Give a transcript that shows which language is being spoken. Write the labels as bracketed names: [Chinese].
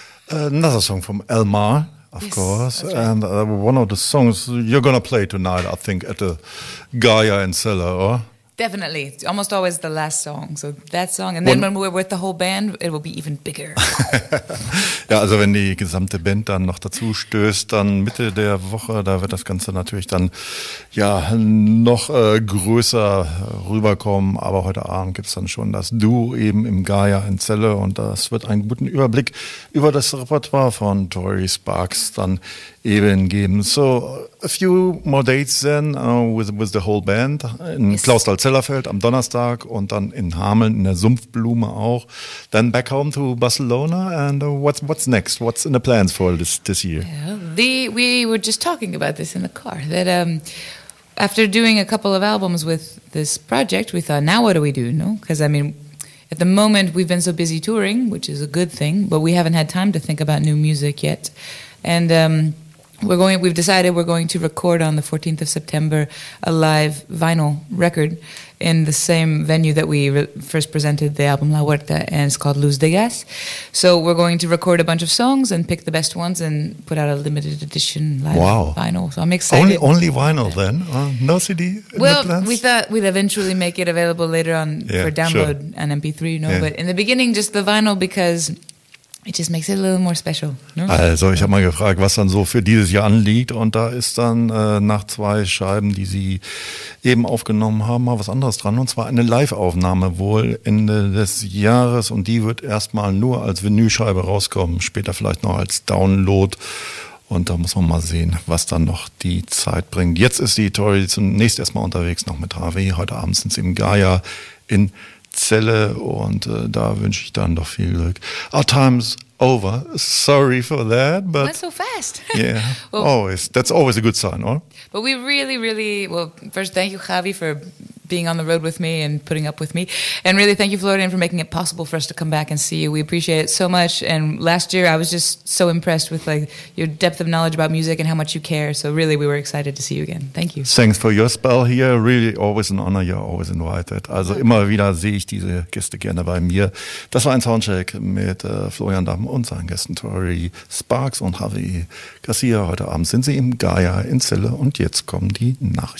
[English] Another song from Elmar, of course. Right. And one of the songs you're going to play tonight, I think, at the Gaia in Celle, or? Definitely. It's almost always the last song. So that song. And then when we're with the whole band, it will be even bigger. [German] Ja, also wenn die gesamte Band dann noch dazu stößt, dann Mitte der Woche, da wird das Ganze natürlich dann ja noch größer rüberkommen. Aber heute Abend gibt's dann schon das Duo eben im Gaia in Celle und das wird einen guten Überblick über das Repertoire von Tori Sparks dann eben geben. [English] So, a few more dates then with the whole band. [German] In Clausthal-Zellerfeld am Donnerstag und dann in Hameln in der Sumpfblume auch. [English] Then back home to Barcelona and what's next? What's in the plans for this year? Yeah, we were just talking about this in the car, that after doing a couple of albums with this project, we thought, now what do we do? No, because I mean, at the moment we've been so busy touring, which is a good thing, but we haven't had time to think about new music yet. And we've decided we're going to record on the 14th of September a live vinyl record in the same venue that we first presented the album La Huerta, and it's called Luz de Gas. So we're going to record a bunch of songs and pick the best ones and put out a limited edition live vinyl. So I'm excited. Only vinyl then? No CD? Well, we thought we'd eventually make it available later on for download and MP3, you know. Yeah. But in the beginning, just the vinyl because it just makes it a little more special. No? [German] Also ich habe mal gefragt, was dann so für dieses Jahr anliegt und da ist dann nach 2 Scheiben, die sie eben aufgenommen haben, mal was anderes dran und zwar eine Live-Aufnahme wohl Ende des Jahres und die wird erstmal nur als Vinylscheibe rauskommen, später vielleicht noch als Download und da muss man mal sehen, was dann noch die Zeit bringt. Jetzt ist die Tori zunächst erstmal unterwegs noch mit Javi, heute Abend sind sie im Gaia in Celle und da wünsche ich dann doch viel Glück. [English] Our time's over. Sorry for that, but went so fast. Yeah, well, that's always a good sign, or? But we really, well, first thank you, Javi, for being on the road with me and putting up with me, and really thank you, Florian, for making it possible for us to come back and see you. We appreciate it so much. And last year, I was just so impressed with like your depth of knowledge about music and how much you care. So really, we were excited to see you again. Thank you. Thanks for your spell here. Really, always an honor. You're always invited. [German] Also immer wieder sehe ich diese Gäste gerne bei mir. Das war ein Soundcheck mit Florian Damm und seinen Gästen Tori Sparks und Javi Garcia. Heute Abend sind sie im Gaia in Celle und jetzt kommen die Nachrichten.